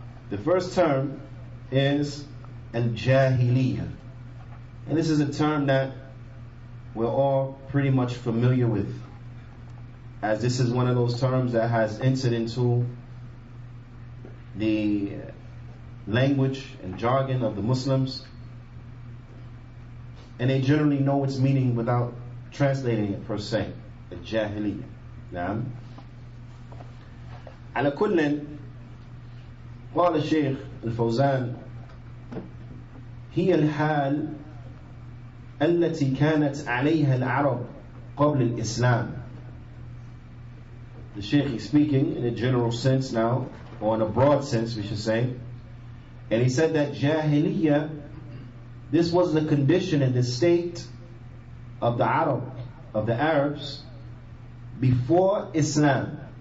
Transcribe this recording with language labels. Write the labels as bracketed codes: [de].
[en] The first term is al-Jahiliyyah, and this is a term that we're all pretty much familiar with, as this is one of those terms that has entered into the language and jargon of the Muslims, and they generally know its meaning without translating it per se. Al-Jahiliyyah. Naam. [ar] على كل قال الشيخ الفوزان هي الحال التي كانت عليها العرب قبل الإسلام. [en] The Shaykh is speaking in a general sense now, or in a broad sense we should say, and he said that Jahiliyyah, this was the condition and the state of the Arabs before Islam.